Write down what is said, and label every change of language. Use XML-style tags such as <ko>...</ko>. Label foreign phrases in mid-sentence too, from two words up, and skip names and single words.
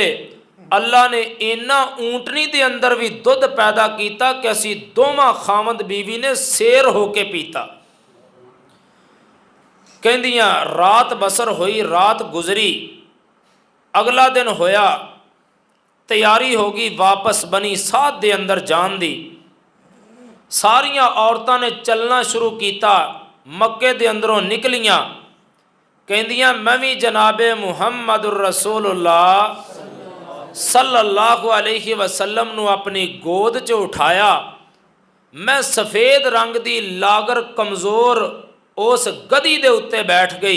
<pa>ਅੱਲਾਹ ਨੇ ਇੰਨਾ ਊਠਣੀ ਦੇ ਅੰਦਰ ਭੀ ਦੁੱਧ ਪੈਦਾ ਕੀਤਾ ਕਿ ਅਸੀਂ ਦੋਵਾਂ ਖਾਮਦ ਬੀਵੀ ਨੇ ਸ਼ੇਰ ਹੋ ਕੇ ਪੀਤਾ। ਕਹਿੰਦੀਆਂ ਰਾਤ ਬਸਰ ਹੋਈ, ਰਾਤ ਗੁਜ਼ਰੀ, ਅਗਲਾ ਦਿਨ ਹੋਇਆ, ਤਿਆਰੀ ਹੋਗੀ ਵਾਪਸ ਬਨੀ ਸਾਥ ਦੇ ਅੰਦਰ ਜਾਣ ਦੀ। ਸਾਰੀਆਂ ਔਰਤਾਂ ਨੇ ਚੱਲਣਾ ਸ਼ੁਰੂ ਕੀਤਾ। ਮੱਕੇ ਦੇ ਅੰਦਰੋਂ ਨਿਕਲੀਆਂ, ਕਹਿੰਦੀਆਂ ਮੈਂ ਵੀ ਜਨਾਬੇ</pa> <ar>محمد رسول الله صلى الله عليه وسلم</ar> <pa>ਨੂੰ ਆਪਣੀ ਗੋਦ 'ਚ ਉਠਾਇਆ। ਮੈਂ ਸਫੇਦ ਰੰਗ ਦੀ ਲਾਗਰ ਕਮਜ਼ੋਰ ਉਸ ਗਧੀ ਦੇ ਉੱਤੇ ਬੈਠ ਗਈ।</pa>